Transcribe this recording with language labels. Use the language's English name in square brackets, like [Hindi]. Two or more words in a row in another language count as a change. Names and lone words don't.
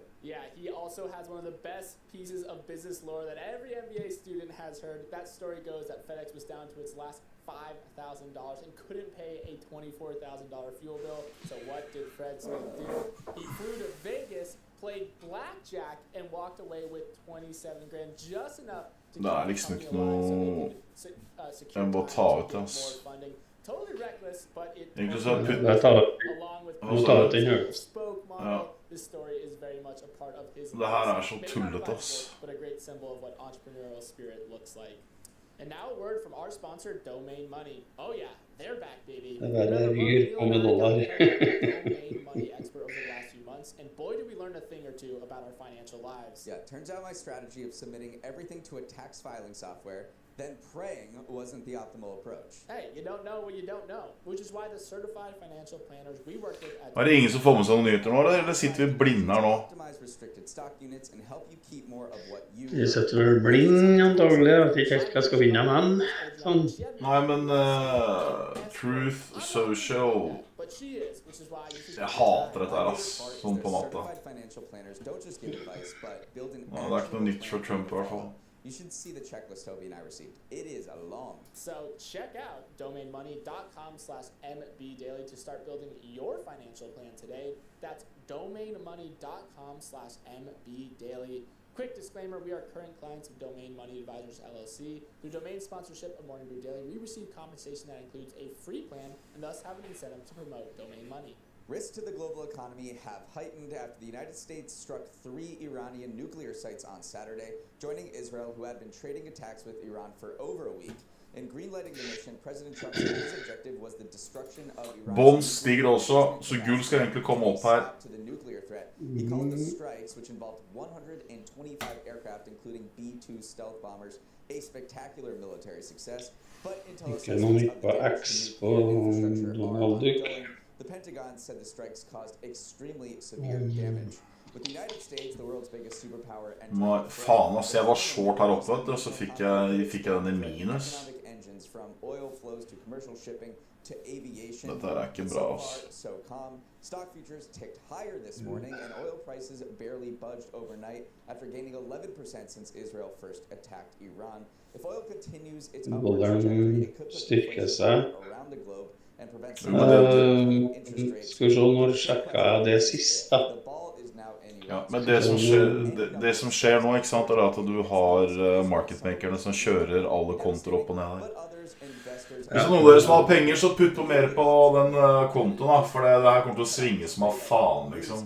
[English] Yeah, he also has one of the best pieces of business lore that every MBA student has heard. That story goes that FedEx was down to its last $5,000 and couldn't pay a $24,000 fuel bill. So what did Fred Smith do? He flew to Vegas, played blackjack, and walked away with 27 grand, just enough to [Norwegian] Det liksom ikke noe Jeg må ta ut det, ass. [English] Totally reckless, but it [Norwegian] Egentlig så putt [English] along with spoke model. This story is very much a part of his [Norwegian] Det her så tullete, ass. [English] but a great symbol of what entrepreneurial spirit looks like. And now a word from our sponsor, Domain Money. Oh yeah, they're back, baby. $1 Domain Money expert over the last few months, and boy did we learn a thing or two about our financial lives. Yeah, turns out my strategy of submitting everything to a tax filing software, then praying wasn't the optimal approach. Hey, you don't know what you don't know, which is why the certified financial planners we work with at [Norwegian] Det ingen som får med seg noen nyheter nå, eller sitter vi blinde her nå? [English] Optimize restricted stock units and help you keep more of what you [Norwegian] Jeg setter vel blind antagelig, jeg vet ikke helt hva jeg skal finne av den. Sånn. Nei, men Truth Social Jeg hater dette her, ass. Sånn på natta. Nei, det ikke noe nytt fra Trump I hvert fall. [English] You should see the checklist Toby and I received. It is a long. So check out domainmoney.com/mbdaily to start building your financial plan today. That's domainmoney.com/mbdaily. Quick disclaimer, we are current clients of Domain Money Advisors LLC. Through domain sponsorship of Morning Brew Daily, we receive compensation that includes a free plan and thus have an incentive to promote Domain Money. Risks to the global economy have heightened after the United States struck 3 Iranian nuclear sites on Saturday, joining Israel, who had been trading attacks with Iran for over a week. In greenlighting the mission, President Trump said his objective was the destruction of Iran. [Norwegian] Bonds stiger også, så gull skal egentlig komme opp her. [English] To the nuclear threat. He called the strikes, which involved 125 aircraft, including B-2 stealth bombers, a spectacular military success. But Intel says the Pentagon said the strikes caused extremely severe damage. With the United States, the world's biggest superpower, [Norwegian] Faen, ass, jeg var short her oppe, vet du, og så fikk jeg den I minus. [English] engines from oil flows to commercial shipping to aviation. [Norwegian] Dette ikke bra, ass. [English] So calm. Stock futures ticked higher this morning, and oil prices barely budged overnight after gaining 11% since Israel first attacked Iran. If oil continues its upward trajectory, it could put inflation around the globe and prevent [Norwegian] Skal vi se, når sjekket jeg det siste? Ja, men det som skjer nå, ikke sant, at du har marketmakerne som kjører alle kontoer opp og ned her. Hvis noen av dere som har penger, så putt på mer på den kontoen da, for det her kommer til å svinge som av faen, liksom.